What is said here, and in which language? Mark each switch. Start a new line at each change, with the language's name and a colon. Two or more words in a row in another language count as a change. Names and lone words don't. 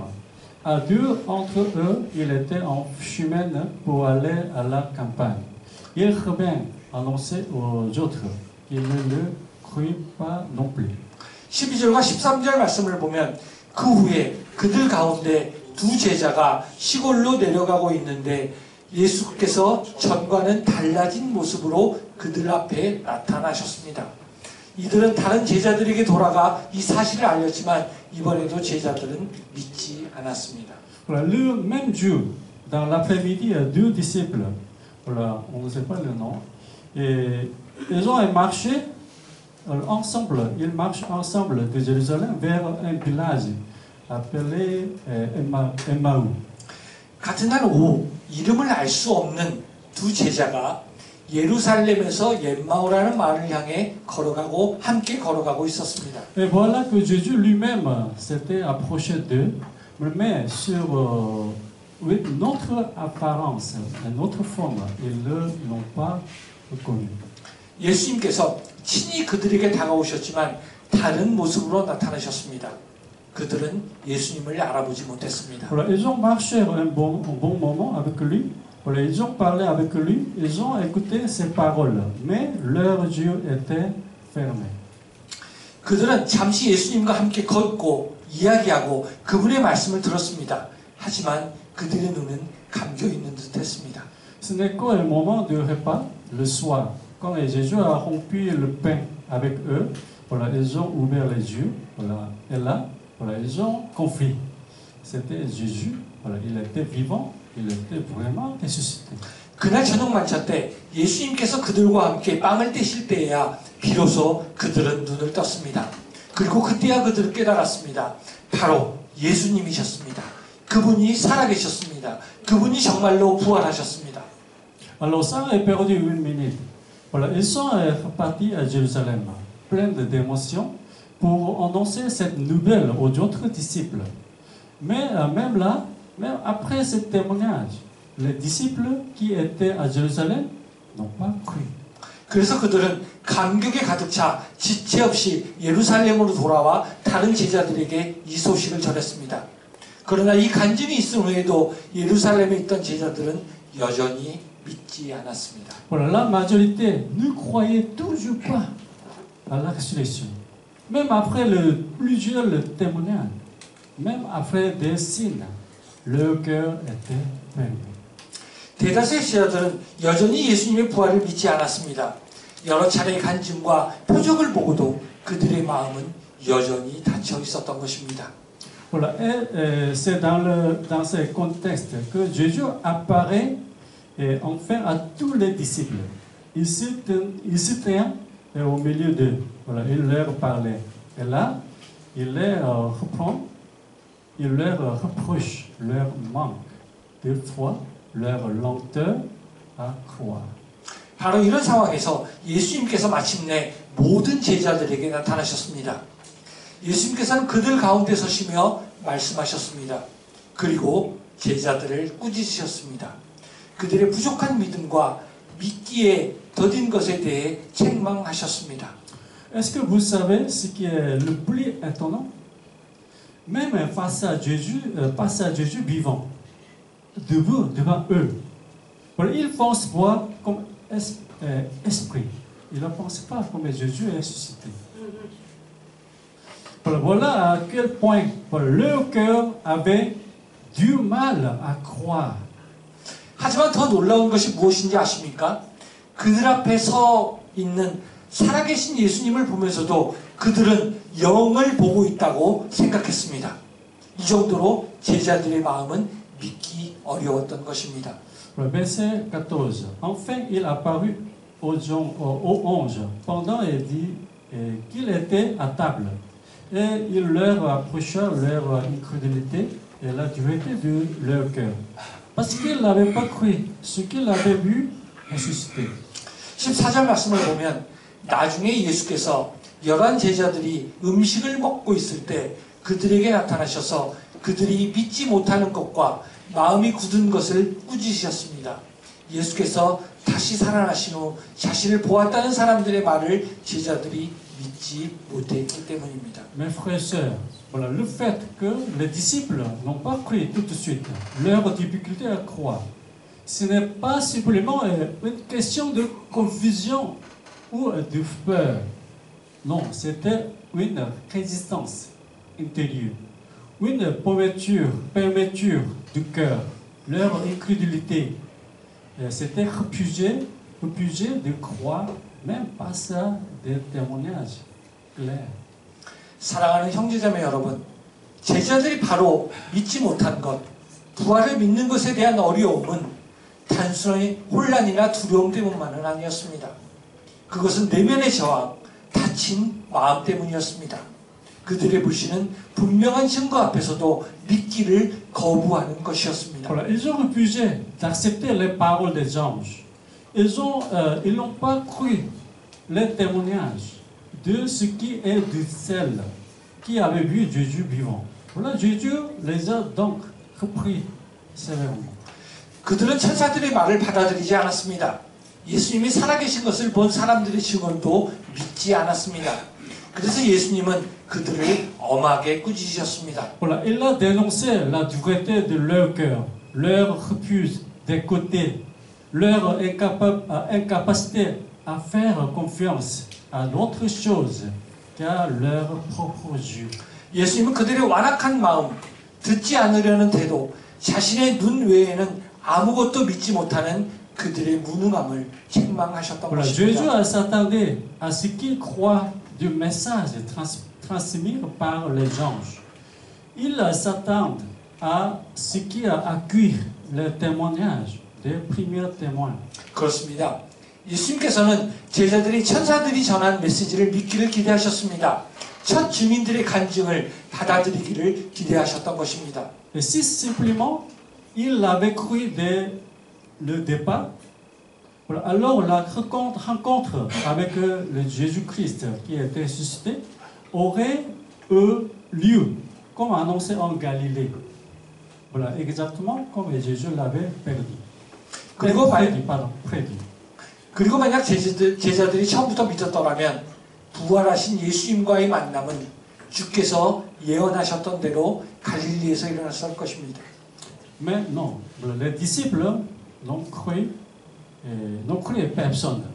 French: À 2 entre eux, il était en chemin pour aller à la campagne. Il revint annoncer aux autres. Ils ne le crurent pas non plus.
Korean: 12절과 13절 말씀을 보면 그 후에 그들 가운데 2 제자가 시골로 내려가고 있는데 예수께서 전과는 달라진 모습으로 그들 앞에 나타나셨습니다. 이들은 다른 제자들에게 돌아가 이 사실을 알렸지만 이번에도 제자들은 믿지 않았습니다.
French: Voilà, le même jour, dans l'après-midi, il y a deux disciples. Voilà, on ne sait pas le nom. Et ils ont marché ensemble. Ils marchent ensemble de Jérusalem vers un village appelé Emmaüs.
Korean: 같은 날 오후 이름을 알 수 없는 두 제자가 예루살렘에서 엠마오라는 마을을 향해 걸어가고 함께 걸어가고 있었습니다.
French: Et voilà que Jésus lui-même s'était approché d'eux, mais sur une autre apparence, une autre forme. Ils ne l'ont pas reconnu.
Korean: 예수님께서 친히 그들에게 다가오셨지만 다른 모습으로 나타나셨습니다. 그들은 예수님을 알아보지 못했습니다.
French: Voilà, ils ont marché un bon moment avec lui. Voilà, ils ont parlé avec lui. Ils ont écouté ses paroles, mais leurs yeux étaient fermés.
Korean: 그들은 잠시 예수님과 함께 걷고 이야기하고 그분의 말씀을 들었습니다. 하지만 그들의 눈은 감겨 있는 듯했습니다.
French: Ce n'est qu'au moment du repas, le soir, quand Jésus a rompu le pain avec eux, voilà, ils ont ouvert les yeux, voilà, et là, voilà, ils ont compris. C'était Jésus, voilà, il était vivant, il était vraiment ressuscité.
Korean: 그날 저녁 만찬 때 예수님께서 그들과 함께 빵을 떼실 때에야 비로소 그들은 눈을 떴습니다. 그리고 그때야 그들은 깨달았습니다. 바로 예수님이셨습니다. 그분이 살아계셨습니다. 그분이 정말로 부활하셨습니다.
French: Alors ça est perdu une minute. Voilà, ils sont repartis à Jérusalem, pleins d'émotions, pour annoncer cette nouvelle aux autres disciples. Mais même là, même après ce témoignage, les disciples qui étaient à Jérusalem n'ont pas cru.
Korean: 그래서 그들은 감격에 가득 차 지체 없이 예루살렘으로 돌아와 다른 제자들에게 이 소식을 전했습니다. 그러나 이 간증이 있은 후에도 예루살렘에 있던 제자들은 여전히 믿지 않았습니다.
French: Voilà, la majorité ne croyait toujours pas à la résurrection. Même après plusieurs témoignages, même après des signes, leur cœur était fermé.
Korean: 대다수의 제자들은 여전히 예수님의 부활을 믿지 않았습니다. 여러 차례의 간증과 표적을 보고도 그들의 마음은 여전히 닫혀 있었던 것입니다.
French: Voilà, et c'est dans ce contexte que Jésus apparaît enfin à tous les disciples. Il se tient au milieu d'eux. Voilà, il leur parlait. Et là, il les reprend, il leur reproche leur manque de foi, leur lenteur à croire.
Korean: 바로 이런 상황에서 예수님께서 마침내 모든 제자들에게 나타나셨습니다. 예수님께서는 그들 가운데 서시며 말씀하셨습니다. 그리고 제자들을 꾸짖으셨습니다. 그들의 부족한 믿음과 믿기에 더딘 것에 대해 책망하셨습니다.
French: Est-ce que vous savez ce qui est le plus étonnant? Même face à Jésus vivant, devant eux, voilà, ils pensent voir comme esprit. Ils ne pensent pas comme Jésus est ressuscité. Voilà à quel point leur cœur avait du mal à croire.
Korean: 하지만 더 놀라운 것이 무엇인지 아십니까? 그들 앞에 서 있는 살아계신 예수님을 보면서도 그들은 영을 보고 있다고 생각했습니다. 이 정도로 제자들의 마음은 믿기 어려웠던 것입니다.
French: Verset 14. Enfin, il apparut aux anges pendant et dit qu'il était à table. Et il leur approcha leur incrédulité et la dureté de leur cœur. Parce qu'ils n'avaient pas cru ce qu'ils avaient vu ressuscité.
Korean: 14절 말씀을 보면 나중에 예수께서 11 제자들이 음식을 먹고 있을 때 그들에게 나타나셔서 그들이 믿지 못하는 것과 마음이 굳은 것을 꾸짖으셨습니다. 예수께서 다시 살아나신 후 자신을 보았다는 사람들의 말을 제자들이 믿지 못했기 때문입니다.
French: Mes frères et sœurs, voilà, le fait que les disciples n'ont pas cru tout de suite, leur difficulté à croire, ce n'est pas simplement une question de confusion ou de peur. Non, c'était une résistance intérieure, une fermeture du cœur, leur incrédulité. C'était refuser de croire même pas ça, des témoignages clairs.
Korean: 사랑하는 형제자매 여러분, 제자들이 바로 믿지 못한 것, 부활을 믿는 것에 대한 어려움은 단순히 혼란이나 두려움 때문만은 아니었습니다. 그것은 내면의 저항, 다친 마음 때문이었습니다. 그들의 불신은 분명한 증거 앞에서도 믿기를 거부하는 것이었습니다.
French: Voilà, ils ont refusé d'accepter les paroles des anges. Ils n'ont pas cru les témoignages de ce qui est de celles qui avaient vu Jésus vivant. Voilà, Jésus les a donc repris sévèrement.
Korean: 그들은 천사들의 말을 받아들이지 않았습니다. 예수님이 살아계신 것을 본 사람들의 증언도 믿지 않았습니다. 그래서 예수님은 그들을 엄하게 꾸짖으셨습니다.
French: Voilà, il a dénoncé la dureté de leur cœur, leur refus d'écouter, leur incapacité à faire confiance à d'autres choses qu'à leurs propres yeux.
Korean: 예수님은 그들의 완악한 마음, 듣지 않으려는 태도, 자신의 눈 외에는 아무것도 믿지 못하는 그들의 무능함을 책망하셨던
French: Voilà, Jésus
Korean: 것입니다.
French: s'attendait à ce qu'ils croient du message transmis par les anges. Il s'attend à ce qui accueille le témoignage des premiers témoins.
Korean: 그렇습니다. 예수님께서는 제자들이 천사들이 전한 메시지를 믿기를 기대하셨습니다. 첫 증인들의 간증을 받아들이기를 기대하셨던 것입니다.
French: Et si simplement il avait cru dès le départ, voilà, alors la rencontre avec le Jésus-Christ qui était ressuscité aurait eu lieu, comme annoncé en Galilée. Voilà, exactement comme Jésus l'avait prédit.
Korean: 그리고 만약 제자들이 처음부터 믿었더라면 부활하신 예수님과의 만남은 주께서 예언하셨던 대로 갈릴리에서 일어났을 것입니다.
French: Mais non, les disciples n'ont cru personne.